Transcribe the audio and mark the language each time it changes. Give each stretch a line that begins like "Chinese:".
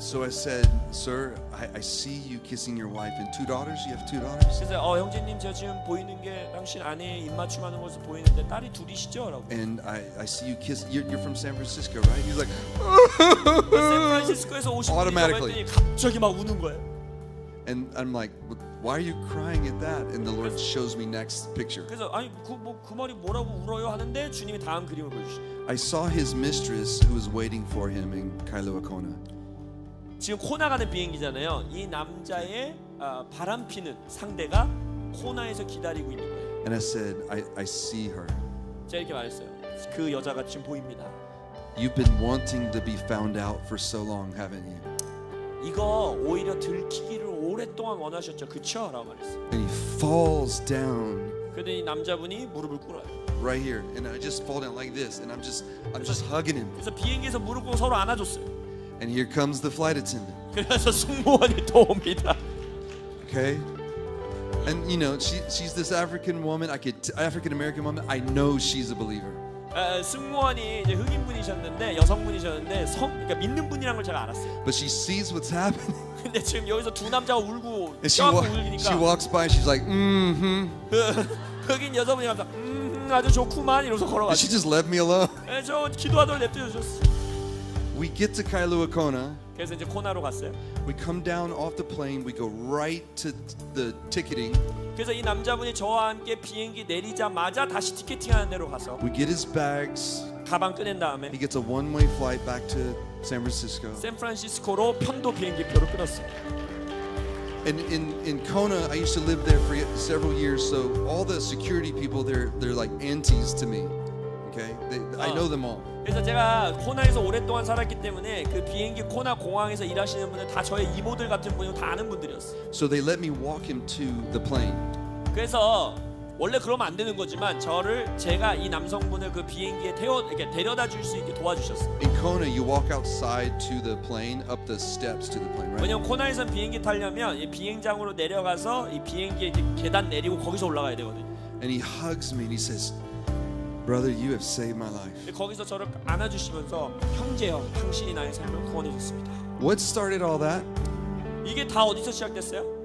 English: So I said, "Sir, I see you kissing your wife and two daughters. You have two daughters?"
Korean: 그래서 형제님 제가 지금 보이는 게 당신 아내의 입맞춤하는 것을 보이는데 딸이 둘이시죠? 라고.
English: And I see you kiss. You're from San Francisco, right? He's like,
Korean: 샌프란시스코에서 오신 분이라고
English: Automatically.
Korean: 했더니 갑자기 막 우는 거예요.
English: and I'm like, "Why are you crying at that?" And the Lord shows me next picture.
Korean: 그래서 아니 그 말이 뭐라고 울어요 하는데 주님이 다음 그림을 보여주시죠.
English: I saw his mistress who was waiting for him in Kailua Kona.
Korean: 지금 코나 가는 비행기잖아요. 이 남자의 바람 피는 상대가 코나에서 기다리고 있는 거예요.
English: And I said, I see her.
Korean: 제가 이렇게 말했어요. 그 여자가 지금 보입니다.
English: You've been wanting to be found out for so long, haven't you?
Korean: 이거 오히려 들키기를 오랫동안 원하셨죠, 그쵸? 라고 말했어요.
English: And he falls down
Korean: 그런데 이 남자분이 무릎을 꿇어요.
English: right here, and I just fall down like this, and I'm just hugging him.
Korean: 그래서 비행기에서 무릎 꿇고 서로 안아줬어요.
English: And here comes the flight attendant.
Korean: 그래서 승무원이 또 옵니다.
English: Okay, and you know she's this African woman. African American woman. I know she's a believer.
Korean: 승무원이 이제 흑인분이셨는데 여성분이셨는데 그러니까 믿는 분이란 걸 제가 알았어요.
English: But she sees what's happening,
Korean: 근데 지금 여기서 두 남자가 울고
English: and
Korean: 껴안고
English: she
Korean: 울리니까
English: walks by. And she's like,
Korean: 흑인 여성분이 가서 아주 좋구만 이러면서
English: And
Korean: 걸어가죠.
English: she just left me alone.
Korean: 저 기도하도록 냅두셨어.
English: We get to Kailua Kona.
Korean: 그래서 이제 코나로 갔어요.
English: We come down off the plane. We go right to the ticketing.
Korean: 그래서 이 남자분이 저와 함께 비행기 내리자마자 다시 티켓팅하는 데로 가서
English: We get his bags.
Korean: 가방 꺼낸 다음에
English: He gets a one-way flight back to San Francisco.
Korean: 샌프란시스코로 편도 비행기표를 끊었어요.
English: And in Kona, I used to live there for several years. So all the security people, they're like aunties to me. Okay, I know them all.
Korean: 그래서 제가 코나에서 오랫동안 살았기 때문에 그 비행기 코나 공항에서 일하시는 분들 다 저의 이모들 같은 분이고 다 아는 분들이었어요.
English: So they let me walk him to the plane.
Korean: 그래서 원래 그러면 안 되는 거지만 제가 이 남성분을 그 비행기에 이렇게 데려다 줄 수 있게 도와주셨어요.
English: In Kona, you walk outside to the plane, up the steps to the plane, right?
Korean: 왜냐면 코나에선 비행기 타려면 이 비행장으로 내려가서 이 비행기에 이제 계단 내리고 거기서 올라가야 되거든요.
English: And he hugs me and he says, "Brother, you have saved my life."
Korean: 거기서 저를 안아주시면서 형제여, 당신이 나의 삶을 구원해 줬습니다.
English: What started all that?
Korean: 이게 다 어디서 시작됐어요?